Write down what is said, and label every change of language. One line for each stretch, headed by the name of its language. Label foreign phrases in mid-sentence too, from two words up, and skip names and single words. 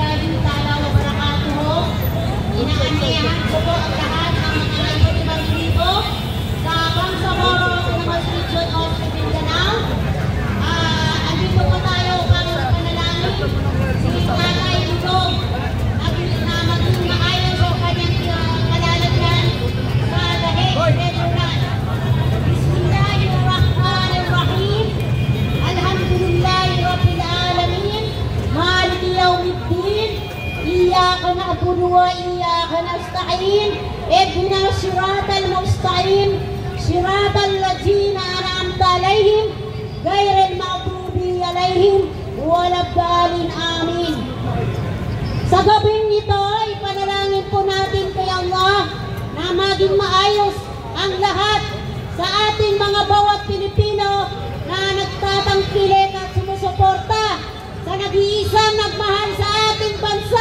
Filipino: Inaanyayahan ko po ang lahat ng mga ibang dito sa Bangsamoro Masjid of Mindanao. Andito po tayo para panalangin si Tatay Dugong na maging maayos sa kanyang kalalagyan sa Dahig Regional.
Arabic: بسم الله الرحمن الرحيم. الحمد لله رب العالمين. مالك يوم الدين. إياك نعبد وإياك نستعين اهدنا الصراط المستقيم صراط الذين أنعمت عليهم غير المغضوب عليهم ولا الضالين آمين.
Filipino: Sa gabing ito, ipanalangin po natin kay Allah na maging maayos ang lahat sa ating mga bawat Pilipino na nagtatangkilik at sumusuporta sa nag-iisang nagmahal sa ating bansa.